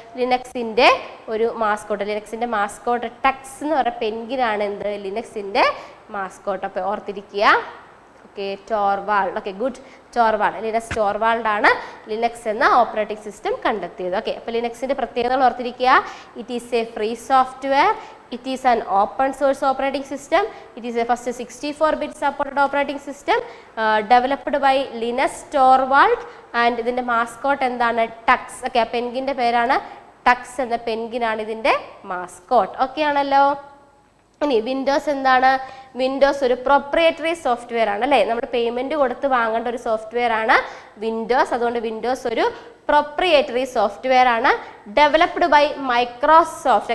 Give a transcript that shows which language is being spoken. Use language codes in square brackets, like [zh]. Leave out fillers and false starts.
[ml] ലിനക്സിൻ്റെ ഒരു mascot. ലിനക്സിൻ്റെ mascot Tux എന്ന് പറയുന്ന പെൻഗിനാണ് എന്ത്? ലിനക്സിൻ്റെ മാസ്കോട്ട്. അപ്പോൾ ഓർത്തിരിക്കുക. ഓക്കെ, ടോർവാൾഡ്. Okay, good. ടോർവാൾഡ്, ലിനക്സ് ടോർവാൾഡ് ആണ് ലിനക്സ് എന്ന ഓപ്പറേറ്റിംഗ് സിസ്റ്റം കണ്ടെത്തിയത്. ഓക്കെ, അപ്പോൾ ലിനക്സിൻ്റെ പ്രത്യേകതകൾ ഓർത്തിരിക്കുക. [en] It is a free software. It is an open source operating system. It is a first 64-bit supported operating system developed by Linus Torvald, and [ml] ഇതിൻ്റെ mascot എന്താണ്? Tux. Okay, ആ പെൻഗിൻ്റെ പേരാണ് Tux എന്ന പെൻഗിനാണ് ഇതിൻ്റെ മാസ്കോട്ട്. ഓക്കെ ആണല്ലോ. ഇനി Windows എന്താണ്? Windows ഒരു പ്രൊപ്രിയേറ്ററി സോഫ്റ്റ്വെയർ ആണ്, അല്ലേ? നമ്മൾ പേയ്മെൻറ്റ് കൊടുത്ത് വാങ്ങേണ്ട ഒരു സോഫ്റ്റ്വെയർ ആണ് വിൻഡോസ്. അതുകൊണ്ട് വിൻഡോസ് ഒരു പ്രൊപ്രിയേറ്ററി സോഫ്റ്റ്വെയർ ആണ്. [en] Developed by Microsoft.